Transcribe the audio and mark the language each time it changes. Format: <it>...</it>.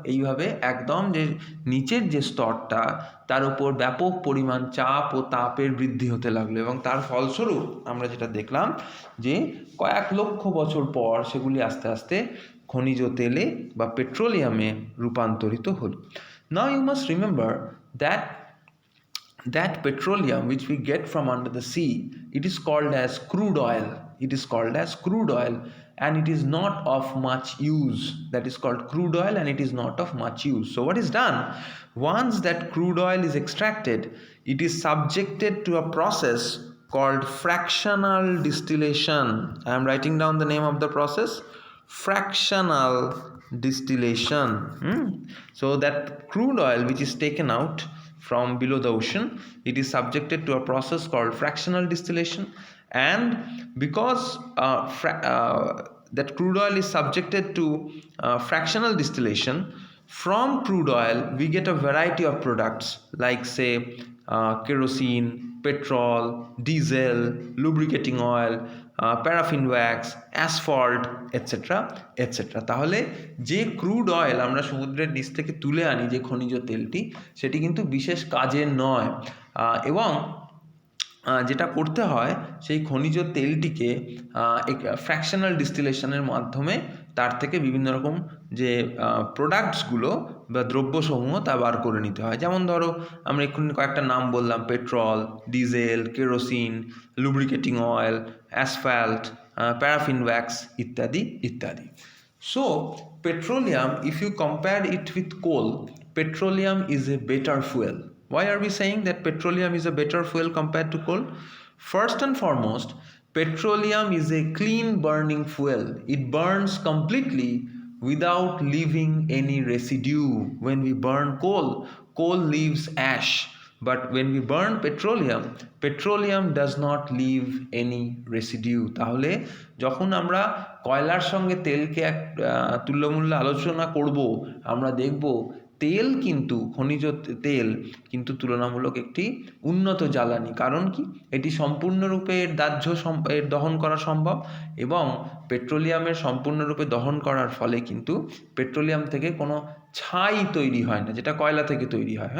<bn>এইভাবে একদম যে নিচের যে স্তরটা তার উপর ব্যাপক পরিমাণ চাপ ও তাপের বৃদ্ধি হতে লাগলো, এবং তার ফলস্বরূপ আমরা যেটা দেখলাম যে কয়েক লক্ষ বছর পর সেগুলি আস্তে আস্তে খনিজ তেলে বা পেট্রোলিয়ামে রূপান্তরিত হলো।</bn> <en>Now you must remember that petroleum which we get from under the sea, it is called as crude oil. It is called as crude oil, and it is not of much use. That is called crude oil, and it is not of much use. So what is done? Once that crude oil is extracted, it is subjected to a process called fractional distillation. I am writing down the name of the process, fractional distillation. So that crude oil which is taken out from below the ocean, it is subjected to a process called fractional distillation, and because that crude oil is subjected to fractional distillation, from crude oil we get a variety of products like say kerosene, petrol, diesel, lubricating oil, paraffin wax, asphalt, etcetera etcetera.</en> <bn>তাহলে যে crude oil আমরা সমুদ্রের নিচ থেকে তুলে আনি, যে খনিজ তেলটি, সেটি কিন্তু বিশেষ কাজের নয়, এবং যেটা করতে হয় সেই খনিজ তেলটিকে ফ্র্যাকশনাল ডিস্টিলেশনের মাধ্যমে তার থেকে বিভিন্ন রকম যে প্রোডাক্টসগুলো বা দ্রব্যসমূহ তা বার করে নিতে হয়। যেমন ধরো আমরা এক্ষুনি কয়েকটা নাম বললাম, petrol, diesel, kerosene, lubricating oil, asphalt, paraffin wax ইত্যাদি ইত্যাদি।</bn> <en>So petroleum, if you compare it with coal, petroleum is a better fuel. Why are we saying that petroleum is a better fuel compared to coal? First and foremost, petroleum is a clean burning fuel. It burns completely without leaving any residue. When we burn coal, coal leaves ash. But when we burn petroleum, petroleum does not leave any residue.</en> <bn>তাহলে যখন আমরা কয়লার সঙ্গে তেলকে এক তুল্যমূল্য আলোচনা করব, আমরা দেখব তেল কিন্তু খনিজ তেল কিন্তু তুলনামূলক একটি উন্নত জ্বালানি। কারণ কি? এটি সম্পূর্ণরূপে এর দাহ্য এর দহন করা সম্ভব, এবং পেট্রোলিয়ামের সম্পূর্ণরূপে দহন করার ফলে কিন্তু পেট্রোলিয়াম থেকে কোনো ছাই তৈরি হয় না, যেটা কয়লা থেকে তৈরি হয়।</bn>